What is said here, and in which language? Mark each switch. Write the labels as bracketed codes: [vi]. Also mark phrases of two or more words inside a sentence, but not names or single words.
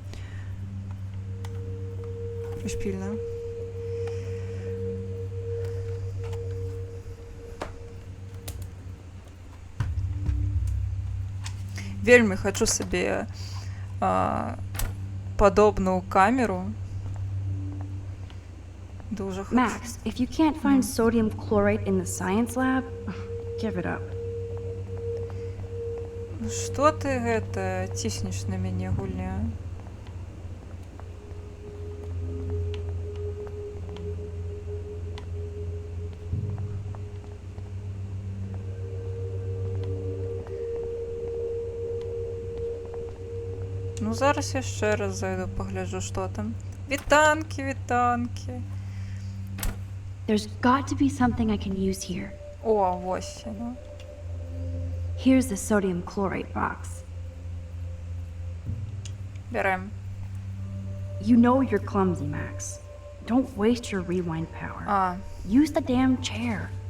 [be] Прышпільна. Вельмі хочу сабе падобную камеру. [uk] Дуже хочу. [en] Max, if you can't find sodium chlorate in the science lab, give it up. [be] Ну што ты гэта ціснеш на мяне, гульня? Ну, зараз яшчэ раз зайду, пагляджу, што там. Вітанкі, вітанкі. [en] There's got to be something I can use here. [be] О, вось яно. [en] Here's the sodium chlorate box. [be] Бярэм. [en] You know you're clumsy, Max. Don't waste your rewind power. [be] А. [en] Use the damn chair.